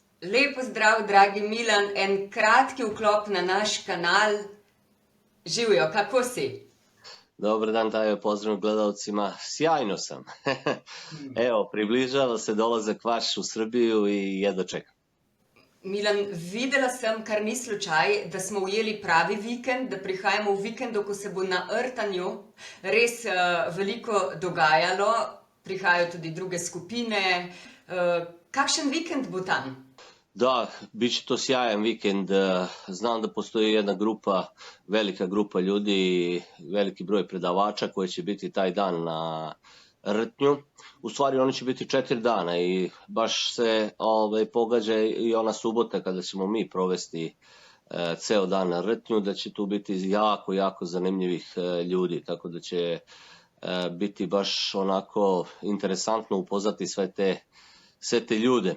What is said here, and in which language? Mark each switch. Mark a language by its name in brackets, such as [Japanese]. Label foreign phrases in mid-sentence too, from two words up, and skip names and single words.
[Slovenian] Lep pozdrav, dragi Milan, en kratki vklop na naš kanal. Živijo, kako si? [Serbian] Dobar dan, Tajo, pozdrav gledalcima. Sjajno sam. Evo, približava se dolazak vaš u Srbiju i jedva čekam. [Slovenian] Milan, videla sem, kar ni slučaj, da smo ujeli pravi vikend, da prihajamo v vikendu, ko se bo na Rtanju res veliko dogajalo. Prihajajo tudi druge skupine. Kakšen vikend bo tam? [Serbian] Da, bit će to sjajan vikend. Znam da postoji jedna grupa, velika grupa ljudi i veliki broj predavača koji će biti taj dan na Rtnju. U stvari oni će biti 4 dana i baš se pogađa i ona subota kada ćemo mi provesti ceo dan na Rtnju, da će tu biti jako, jako zanimljivih ljudi, tako da će biti baš onako interesantno upoznati sve te ljude.